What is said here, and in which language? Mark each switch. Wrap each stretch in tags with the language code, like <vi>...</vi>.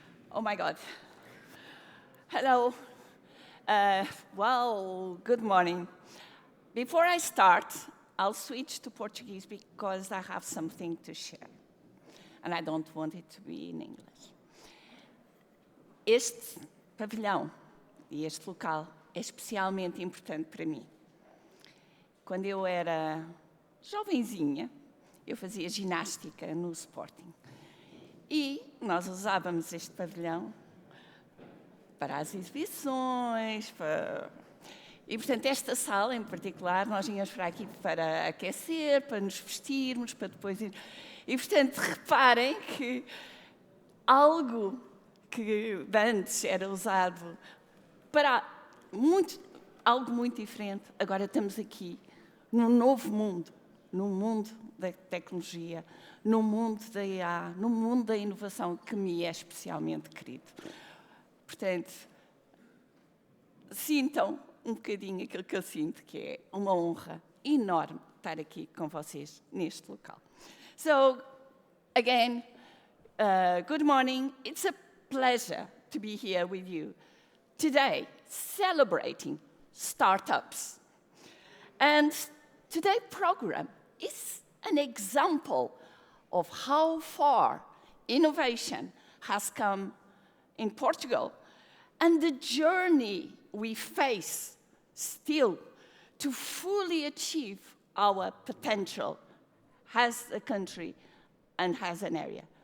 <en>Oh my God. Hello. Well, good morning. Before I start, I'll switch to Portuguese because I have something to share. And I don't want it to be in English.</en> <pt>Este pavilhão e este local é especialmente importante para mim. Quando eu era jovenzinha, eu fazia ginástica no Sporting. E nós usávamos este pavilhão para as exibições, E, portanto, esta sala, em particular, nós vínhamos para aqui para aquecer, para nos vestirmos, para depois ir... E, portanto, reparem que algo que antes era usado para algo muito diferente, agora estamos aqui num novo mundo, no mundo da tecnologia, no mundo da IA, no mundo da inovação, que me é especialmente querido. Portanto, sintam um bocadinho aquilo que eu sinto, que é uma honra enorme estar aqui com vocês neste local.</pt> <en>So, again, good morning. It's a pleasure to be here with you today, celebrating startups. And today's program is an example of how far innovation has come in Portugal and the journey we face still to fully achieve our potential as a country and as an area.</en>